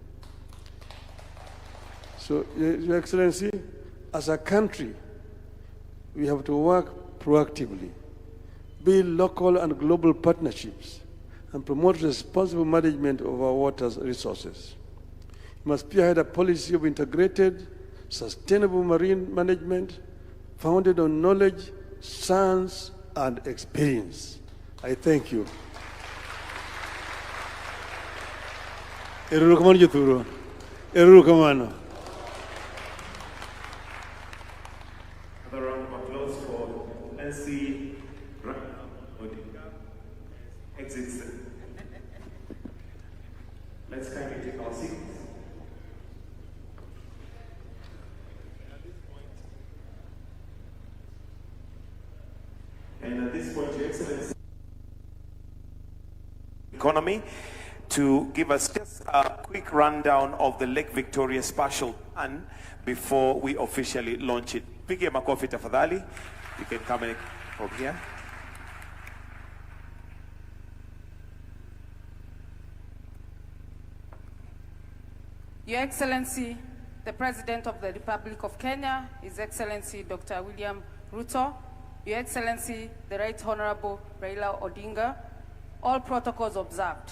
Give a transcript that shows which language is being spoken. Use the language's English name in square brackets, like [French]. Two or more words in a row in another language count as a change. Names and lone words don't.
[English] So, Your Excellency, as a country, we have to work proactively, build local and global partnerships, and promote responsible management of our water resources. We must spearhead a policy of integrated, sustainable marine management founded on knowledge, science, and experience. I thank you. [Luo (Kenya and Tanzania)] Eruru kamano jothuro. Eruru kamano. [English] Another round of applause for NC Odinga. Exits. Let's kindly take our seats. And at this point, Your Excellency, economy, to give us just a quick rundown of the Lake Victoria Spatial Plan before we officially launch it. [Swahili] Pigie makofi tafadhali. [English] You can come in from here. Your Excellency, the President of the Republic of Kenya, His Excellency Dr. William Ruto, Your Excellency, the Right Honorable Raila Odinga, all protocols observed.